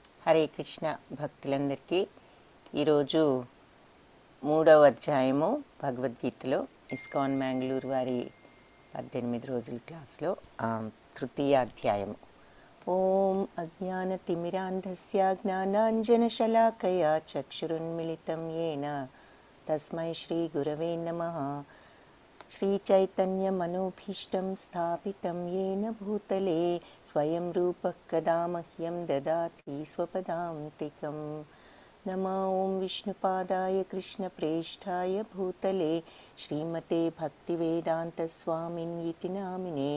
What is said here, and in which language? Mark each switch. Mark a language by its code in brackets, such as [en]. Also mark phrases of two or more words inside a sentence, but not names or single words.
[te] హరే కృష్ణ భక్తులందరికీ ఈరోజు 3వ అధ్యాయము భగవద్గీతలో ఇస్కాన్ మ్యాంగ్లూర్ వారి 18 రోజుల క్లాస్లో తృతీయ అధ్యాయము. [sa] ఓం అజ్ఞానతిమిరాంధస్య జ్ఞానాంజనశలాకయా చక్షురున్మిళితం యేన తస్మై శ్రీగురవే నమః. श्रीचैतन्यमनोभीष्टं स्थापितं येन भूतले स्वयं रूपः कदा मह्यं ददाति स्वपदान्तिकं. नमो ॐ विष्णुपादाय कृष्णप्रेष्ठाय भूतले श्रीमते भक्तिवेदान्तस्वामिन्यति नामिने.